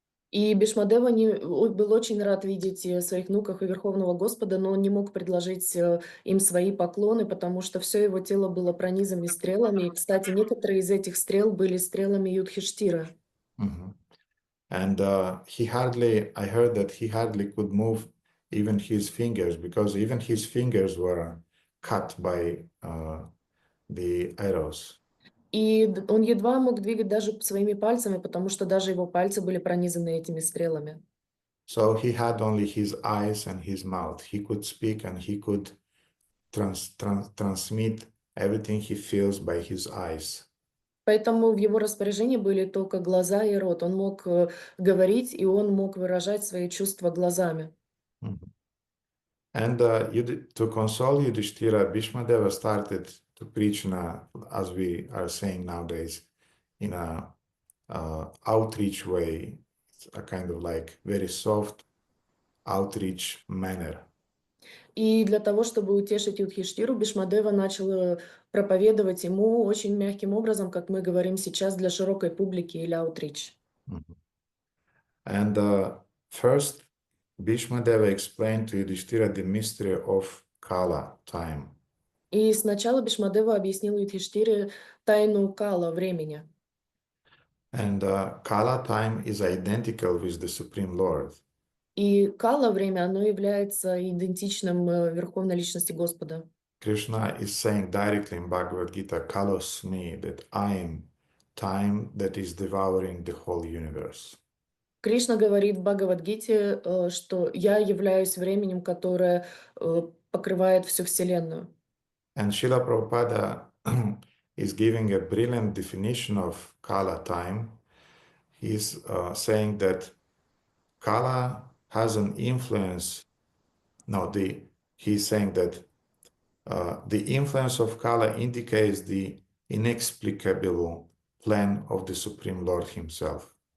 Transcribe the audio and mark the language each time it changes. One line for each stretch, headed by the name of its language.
Russian: И Бишмадева был очень рад видеть своих внуков и Верховного Господа, но он не мог предложить им свои поклоны, потому что все его тело было пронизано стрелами. И, кстати, некоторые из этих стрел были стрелами Юдхиштира. Mhm.
English: And I heard that he hardly could move even his fingers because even his fingers were cut by the arrows.
Russian: И он едва мог двигать даже своими пальцами, потому что даже его пальцы были пронизаны этими стрелами.
English: So he had only his eyes and his mouth. He could speak and he could transmit everything he feels by his eyes.
Russian: Поэтому в его распоряжении были только глаза и рот. Он мог говорить, и он мог выражать свои чувства глазами. Mhm.
English: And to console Yudhishthira, Bhishma Deva started to preach as we are saying nowadays, in a outreach way. It's a kind of like very soft outreach manner.
Russian: И для того, чтобы утешить Юдхиштиру, Бишмадева начал проповедовать ему очень мягким образом, как мы говорим сейчас, для широкой публики или аутрич. Mhm.
English: And first, Bhishma Deva explained to Yudhishthira the mystery of Kala, time.
Russian: И сначала Бишмадева объяснил Юдхиштире тайну Кала, времени.
English: And Kala time is identical with the Supreme Lord.
Russian: И Кала время, оно является идентичным Верховной Личности Господа.
English: Krishna is saying directly in Bhagavad Gita, Kalosmi, that I am time that is devouring the whole universe.
Russian: Кришна говорит в Бхагавад-гите, что «я являюсь временем, которое покрывает всю Вселенную».
English: And Srila Prabhupada is giving a brilliant definition of Kala time. He's saying that Kala has an influence. No, he's saying that the influence of Kala indicates the inexplicable plan of the Supreme Lord Himself.